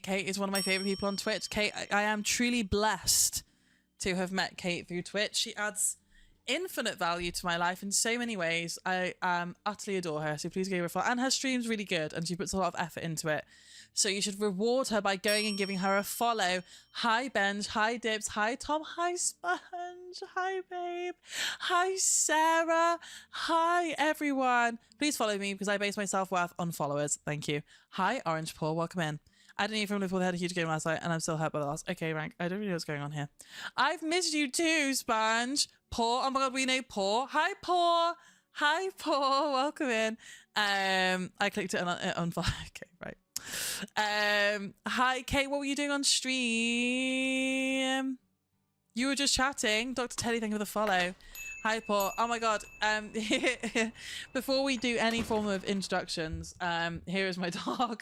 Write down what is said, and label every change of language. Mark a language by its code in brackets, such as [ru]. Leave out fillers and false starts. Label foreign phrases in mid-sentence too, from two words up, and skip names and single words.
[en] Kate is one of my favorite people on Twitch. Kate, I am truly blessed to have met Kate through Twitch. She adds infinite value to my life in so many ways. I utterly adore her, so please give her a follow. And her stream's really good, and she puts a lot of effort into it. So you should reward her by going and giving her a follow. Hi, Benj. Hi, Dibs. Hi, Tom. Hi, Sponge. Hi, Babe. Hi, Sarah. Hi, everyone. Please follow me because I base my self-worth on followers. Thank you. Hi, Orange Paul. Welcome in. I didn't even Liverpool. They had a huge game last night, and I'm still hurt by the loss. Okay, Rank. I don't really know what's going on here. I've missed you too, Sponge. Paul. Oh my god, we know Paul. Hi, Paul. Hi, Paul. Welcome in. I clicked it on follow. Okay, right. Hi, Kate. What were you doing on stream? You were just chatting. Dr. Teddy, thank you for the follow. Hi, Paul. Oh my god. Before we do any form of introductions, here is my dog.